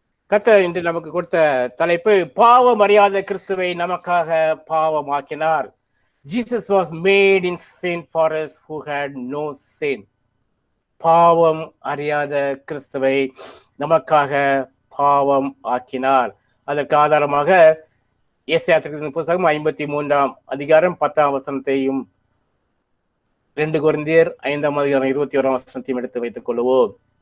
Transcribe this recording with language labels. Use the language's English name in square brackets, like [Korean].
[Tamil] கர்த்தர் இன்று நமக்கு கொடுத்த தலைப்பு, பாவம் அறியாத கிறிஸ்துவை நமக்காக பாவமாக்கினார். [English] Jesus was made in sin for us who had no sin. [Tamil] பாவம் அறியாத கிறிஸ்துவை நமக்காக பாவம் ஆக்கினார். அதற்கு ஆதாரமாக ஏசாயா புத்தகம் 53 அதிகாரம் 10 வசனத்தையும் 2 கொரிந்தியர் 5 அதிகாரம் 21 வசனத்தையும் எடுத்து வைத்துக் கொள்வோம்.